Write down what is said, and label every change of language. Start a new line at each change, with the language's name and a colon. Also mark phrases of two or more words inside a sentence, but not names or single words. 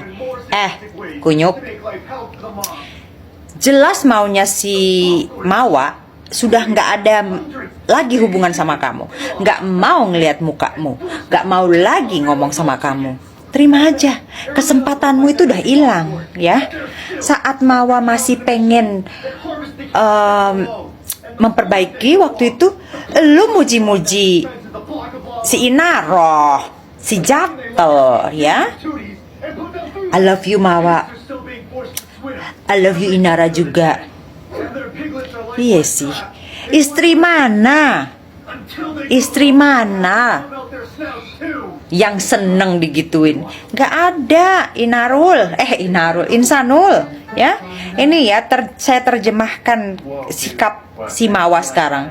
Indonesian: Kunyuk, jelas maunya si Mawa sudah nggak ada lagi hubungan sama kamu, nggak mau ngelihat mukamu, nggak mau lagi ngomong sama kamu. Terima aja, kesempatanmu itu udah hilang ya. Saat Mawa masih pengen memperbaiki, waktu itu lu muji-muji si Inaro, si Jatel ya.
English: I love you Mawa, I love you Inara juga.
Indonesian: Iya sih, istri mana yang seneng digituin? Gak ada. Insanul ya. Ini ya saya terjemahkan sikap si Mawa sekarang.